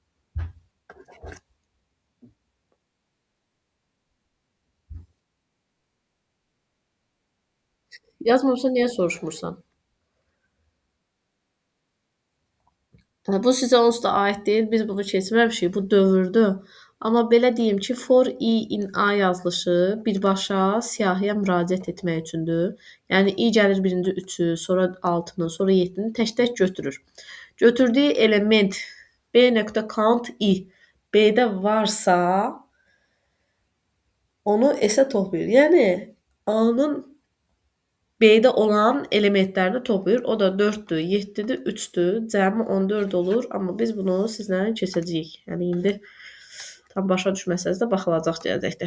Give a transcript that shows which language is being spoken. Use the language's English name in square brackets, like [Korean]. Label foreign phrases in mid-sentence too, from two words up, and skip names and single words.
[Azerbaijani] Yazmamısan, niyə soruşmursan? Bu sizə onsuz da aid deyil. Biz bunu keçməmişik. Bu dövrdür. Amma belə deyim ki, [English] for i in a [Azerbaijani] yazılışı birbaşa siyahıya müraciət etmək üçündür. Yəni i gəlir birinci 3-ü, sonra 6-nı, sonra 7-ni tək-tək götürür. Götürdüyü element b.count i b-də varsa onu s-ə toplayır. Yəni a-nın B-də olan elementlərini toplayır. O da 4-dür, 7-dir, 3-dür. Cəmi 14 olur. Amma biz bunu sizlə keçəcəyik. Yəni indi tam başa düşməsəz də baxılacaq gələcəkdə.